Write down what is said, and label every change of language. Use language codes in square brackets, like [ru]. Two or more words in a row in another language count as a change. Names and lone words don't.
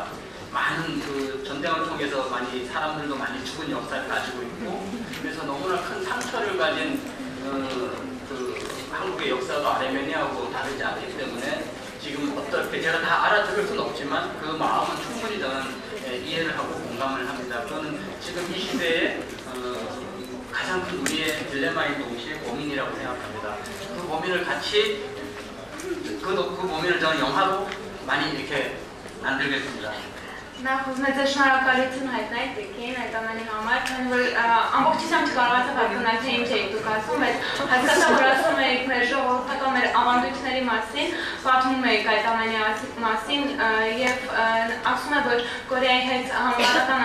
[ko] 많은 그 전쟁을 통해서 많이 사람들도 많이 죽은 역사를 가지고 있고 그래서 너무나 큰 상처를 가진 그 한국의 역사가 아르메니아하고 다르지 않기 때문에 지금 어떻게 제가 다 알아들을 수는 없지만 그 마음은 충분히 저는 이해를 하고 공감을 합니다. 그거는 지금 이 시대에 가장 큰 우리의 딜레마인 동시에 고민이라고 생각합니다. 그 고민을 같이 그 고민을 저는 영화로 많이 이렇게 만들겠습니다. [hy] Նախ ուզում եմ ձեզ շնորհակալություն հայտնել Տիկին այդ ամենի համար, քանի որ ամբողջությամբ չկարողացա հասկանալ թե ինչ եք դուք ասում, բայց հասկացա, որ ասում եք մեր ժողովրդական մեր ավանդույթների մասին, պատմում եք այդ ամենի մասին եւ ասում եք, որ Կորեայի հետ համեմատական